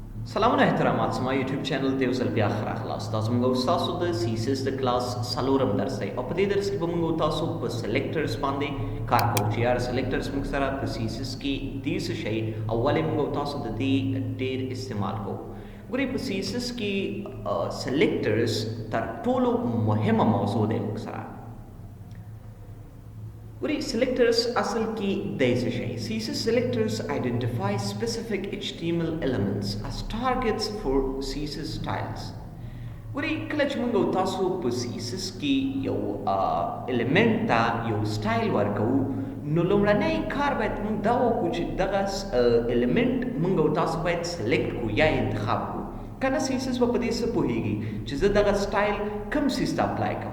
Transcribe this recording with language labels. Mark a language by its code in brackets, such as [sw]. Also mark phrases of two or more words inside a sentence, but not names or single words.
[ps] سلامونه احترامات زما یوټیوب چینل ته یو ځل بیا ښه راغلاست. دا زموږ او ستاسو د CSS د کلاس څلورم درس دی او په دې درس کې به موږ تاسو په سلیکټرز باندې کار کوو چې یار سلیکټرز موږ سره په CSS کې دې څه شی او ولې موږ تاسو د دې ډېر استعمال کوو. ګورئ په CSS کې سلیکټرز تر ټولو مهمه موضوع دی موږ سره. [en] Selectors [ps] اصل کې د څه شي [en] CSS selectors identify specific HTML elements as targets for CSS styles. [ps] کله چې موږ تاسو په CSS کې یو element ته یو style ورکو نو لومړنی کار باید موږ دا وکړو چې دغه element موږ تاسو باید select کو یا انتخاب کو. کنه CSS په دې څه پوهیږي چې زه دغه style کوم سیس ته اپلای کوم.